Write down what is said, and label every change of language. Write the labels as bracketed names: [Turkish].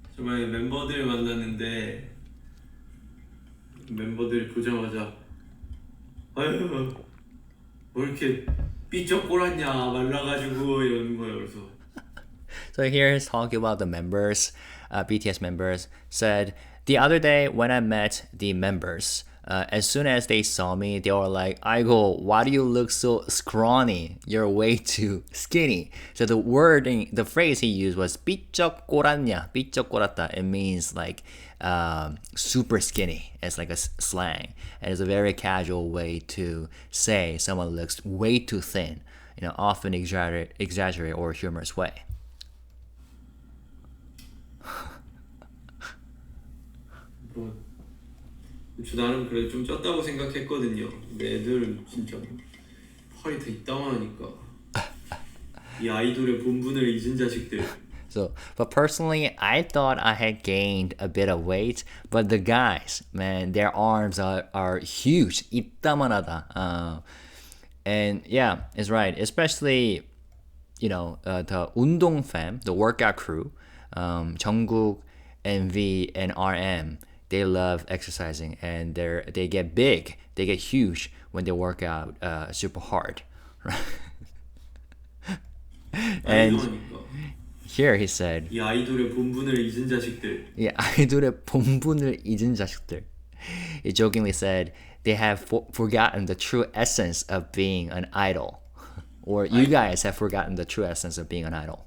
[Korean] 정말 멤버들 만났는데 멤버들이 보자마자 아유 뭐 이렇게 삐쩍 꼬랐냐 말라가지고 이러는 거예요. 그래서 [English] So here he's talking about the members, BTS members, said, the other day when I met the members, as soon as they saw me, they were like, Aigo, why do you look so scrawny? You're way too skinny. So the phrase he used was [Korean] 삐쩍 꼬랐냐, 삐쩍 꼬랐다. [English] It means like super skinny. It's like a slang. And it's a very casual way to say someone looks way too thin, often exaggerate or humorous way. [Korean] 저 나름 그래도 좀 쪘다고 생각했거든요. 근데 애들은 진짜 팔이 더 이따만하니까 이 아이돌의 본분을 잊은 자식들. [English] So, but personally, I thought I had gained a bit of weight, but the guys, man, their arms are huge. [Korean] 이따만하다. [English] And yeah, it's right. Especially, the 운동 fam, the workout crew, Jungkook, NV, and RM. They love exercising and they get big, they get huge when they work out super hard. And here he said, [Korean] 이 아이돌의 본분을 잊은 자식들. Yeah, 아이돌의 본분을 잊은 자식들. [English] He jokingly said they have forgotten the true essence of being an idol. Or you guys have forgotten the true essence of being an idol.